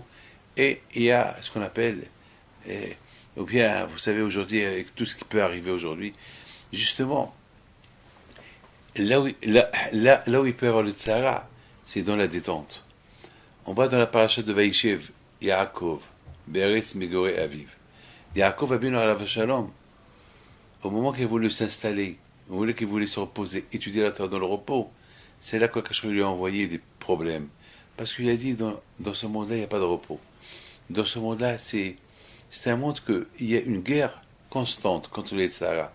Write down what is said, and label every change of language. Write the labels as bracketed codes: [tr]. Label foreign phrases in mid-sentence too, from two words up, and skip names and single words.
[fr] Et il y a ce qu'on appelle, ou bien, vous savez, aujourd'hui, avec tout ce qui peut arriver aujourd'hui, justement, là où il peut y avoir le Tzara, c'est dans la détente. On va dans la paracha de Vaïchev, Yaakov, [he] בארץ מגורי אביו. [fr] Yaakov a bien [he] עליו שלום. [fr] Au moment qu'il voulait s'installer, au moment qu'il voulait se reposer, étudier la Torah dans le repos, c'est là que Kadosh lui a envoyé des problèmes. Parce qu'il a dit, dans ce monde-là, il n'y a pas de repos. Dans ce monde-là, c'est un monde qu'il y a une guerre constante contre les Tzara.